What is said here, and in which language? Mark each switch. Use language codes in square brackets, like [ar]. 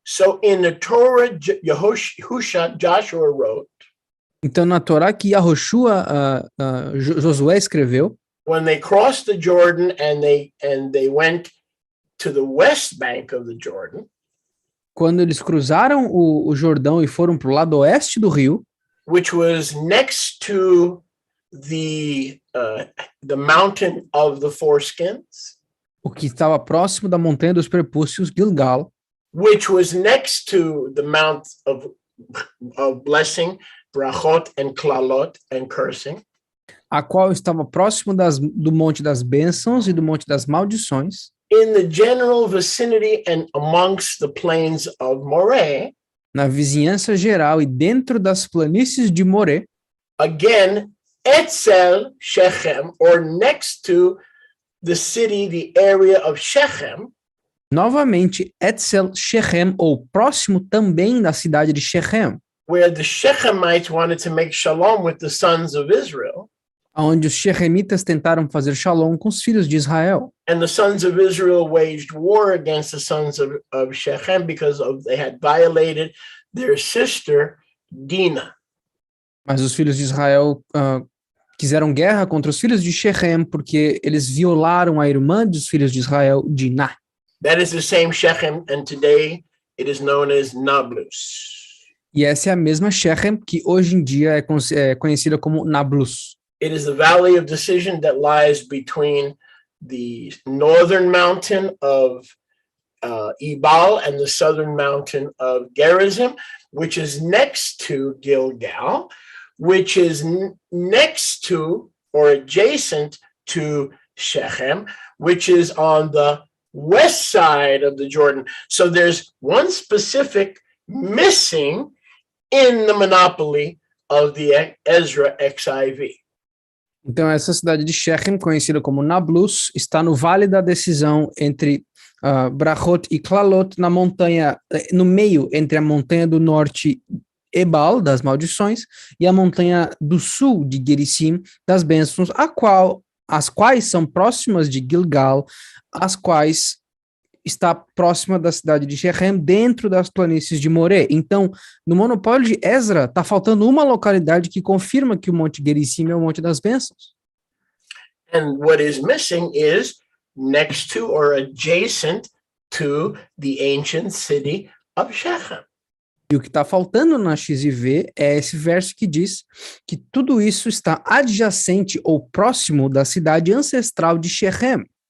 [en] So in the Torah, Joshua wrote, [pt] Então, na Torá que Josué escreveu, [en] when they crossed the Jordan and they went to the west bank of the Jordan, [pt] quando eles cruzaram o Jordão e foram para o lado oeste do rio, [en] which was next to the mountain of the foreskins, [pt] o que estava próximo da montanha dos prepúcios, Gilgal, [en] which was next to the mount of blessing, brachot and klalot and cursing, [pt] a qual estava próximo do Monte das Bênçãos e do Monte das Maldições, [en] in the general vicinity and amongst the plains of Moreh, [pt] na vizinhança geral e dentro das planícies de Moré, [en] again, Etzel Shechem, or next to the city, the area of Shechem, [pt] novamente Etzel Shechem, ou próximo também da cidade de Shechem, [en] where the Shechemites wanted to make shalom with the sons of Israel, [pt] onde os Shechemitas tentaram fazer shalom com os filhos de Israel. [en] and the sons of Israel waged war against the sons of Shechem because they had violated their sister Dinah. [pt] Mas os filhos de Israel quiseram guerra contra os filhos de Shechem porque eles violaram a irmã dos filhos de Israel, Dinah. [en] That is the same Shechem, and today it is known as Nablus. [pt] E essa é a mesma Shechem que hoje em dia é conhecida como Nablus. [en] It is the valley of decision that lies between the northern mountain of Ebal and the southern mountain of Gerizim, which is next to Gilgal, which is next to or adjacent to Shechem, which is on the west side of the Jordan. So there's one specific missing in the monopoly of the Ezra XIV. [pt] Então, essa cidade de Shechem, conhecida como Nablus, está no Vale da Decisão entre Brachot e Klalot, na montanha, no meio entre a montanha do norte Ebal, das maldições, e a montanha do sul de Gerizim, das bênçãos, as quais são próximas de Gilgal, as quais está próxima da cidade de Shechem, dentro das planícies de Moré. Então, no monopólio de Ezra, está faltando uma localidade que confirma que o Monte Gerizim é o Monte das Bênçãos. [en] And what is missing is next to or adjacent to the ancient city of Shechem. [pt] E o que está faltando na XIV é esse verso que diz que tudo isso está adjacente ou próximo da cidade ancestral de Shechem.